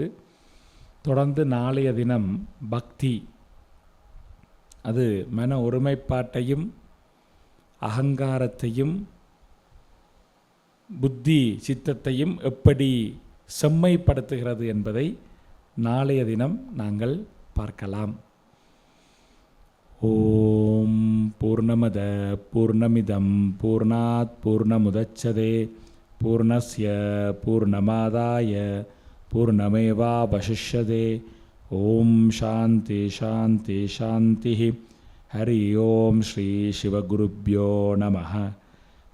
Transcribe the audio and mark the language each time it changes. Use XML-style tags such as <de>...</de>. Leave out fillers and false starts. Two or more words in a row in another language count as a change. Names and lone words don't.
<ta>தொடர்ந்து நாளைய தினம் பக்தி, அது மன ஒருமைப்பாட்டையும் அகங்காரத்தையும் புத்தி சித்தத்தையும் எப்படி செம்மைப்படுத்துகிறது என்பதை நாளைய தினம் நாங்கள் பார்க்கலாம்.</ta> <sa>ॐ पूर्णमदः पूर्णमिदं पूर्णात् पूर्णमुदच्यते पूर्णस्य पूर्णमादाय पूर्णमेवावशिष्यते. ॐ शान्तिः शान्तिः शान्तिः. हरि ॐ श्री शिवगुरुभ्यो नमः.</sa>